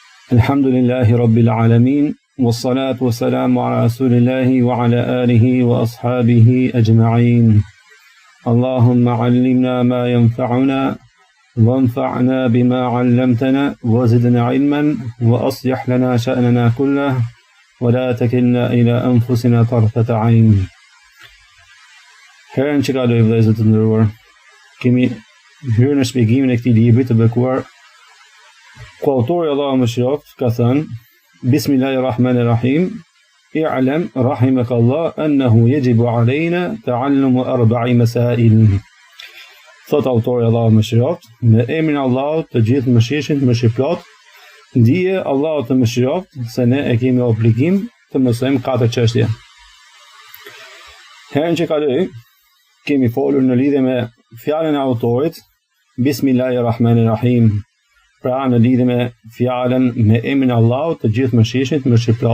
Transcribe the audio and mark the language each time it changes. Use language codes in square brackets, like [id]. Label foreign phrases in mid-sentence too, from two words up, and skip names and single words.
[ar] الحمد لله رب العالمين والصلاة والسلام على رسول الله وعلى آله وأصحابه أجمعين. اللهم علمنا ما ينفعنا وانفعنا بما علمتنا وزدنا علما وأصلح لنا شأننا كله ولا تكلنا إلى أنفسنا طرفة عين. [sq] Herën që kaloi vëllezër të nderuar, kemi hyrë në shpjegimin e këtij libri të bekuar, ku autori Allahu mëshiroft ka thënë: [ar] بسم الله الرحمن الرحيم اعلم رحمك الله أنه يجب علينا تعلم أربع مسائل. [sq] Thot autori Allahu mëshiroft, me emrin e Allahut të gjithë mëshirshëm, mëshirplot, ndije Allahu të mëshiroft se ne e kemi obligim të mësojmë 4 çështje. Herën që kaloi kemi folur në lidhje me fjalën e autorit Bismillahirrahmanirrahim, pra në lidhje me fjalën me emrin e Allahut të gjithë mëshirshëm, mëshirplot.